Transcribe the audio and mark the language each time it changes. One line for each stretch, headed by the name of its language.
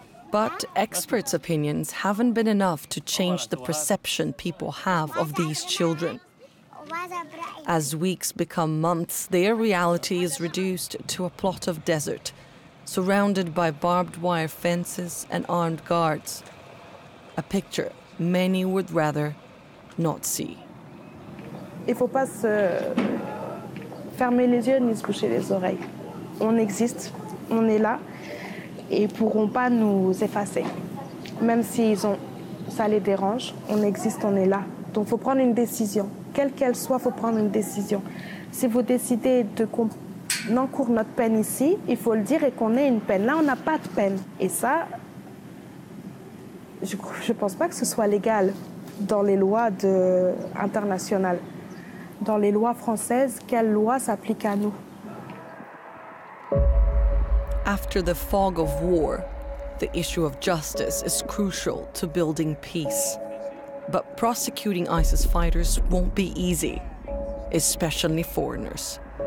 English: But experts' opinions haven't been enough to change the perception people have of these children. As weeks become months, their reality is reduced to a plot of desert, surrounded by barbed wire fences and armed guards. A picture many would rather not see.
French: Il ne faut pas se fermer les yeux ni se boucher les oreilles. On existe, on est là, et ils ne pourront pas nous effacer. Même si ça les dérange, on existe, on est là. Donc il faut prendre une décision. Quelle qu'elle soit, il faut prendre une décision. Si vous décidez qu'on encourt notre peine ici, il faut le dire et qu'on ait une peine. Là, on n'a pas de peine. Et ça, je ne pense pas que ce soit légal dans les lois internationales. Dans les lois françaises, quelle loi s'applique à nous?
English: After the fog of war, the issue of justice is crucial to building peace. But prosecuting ISIS fighters won't be easy, especially foreigners.